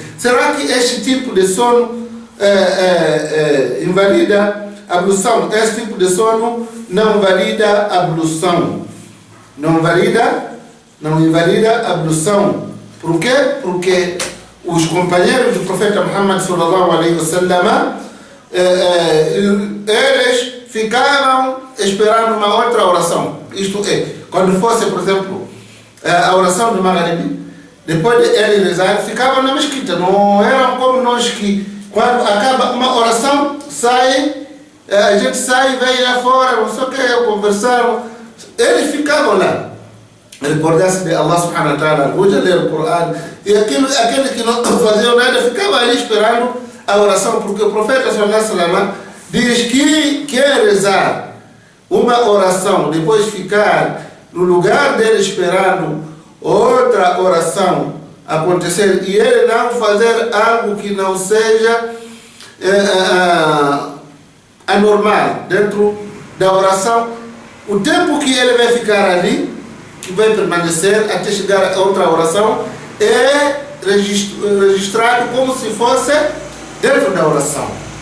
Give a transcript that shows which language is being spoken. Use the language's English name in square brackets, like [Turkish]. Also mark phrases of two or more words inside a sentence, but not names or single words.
[Portuguese] Será que este tipo de sono invalida a ablução? Este tipo de sono não invalida a ablução. Não invalida a ablução. Por quê? Porque os companheiros do profeta Muhammad [Arabic] صلى الله عليه وسلم, [Portuguese] eles ficaram esperando uma outra oração. Isto é, quando fosse, por exemplo, a oração do Maghrib, depois de ele rezar, ficavam na mesquita. Não eram como nós que, quando acaba uma oração, a gente sai, vem lá fora, não sei o que, conversaram. Eles ficavam lá. Recordar-se de Allah [Arabic] سبحانه وتعالى, [Portuguese] hoje a ler o Corão. E aquele que não fazia nada ficava ali esperando a oração, porque o profeta [Arabic] صلى الله عليه وسلم [Portuguese] diz que quer rezar uma oração, depois ficar no lugar dele esperando outra oração acontecer, e ele não fazer algo que não seja anormal dentro da oração, o tempo que ele vai ficar ali, que vai permanecer até chegar a outra oração, é registrado como se fosse dentro da oração.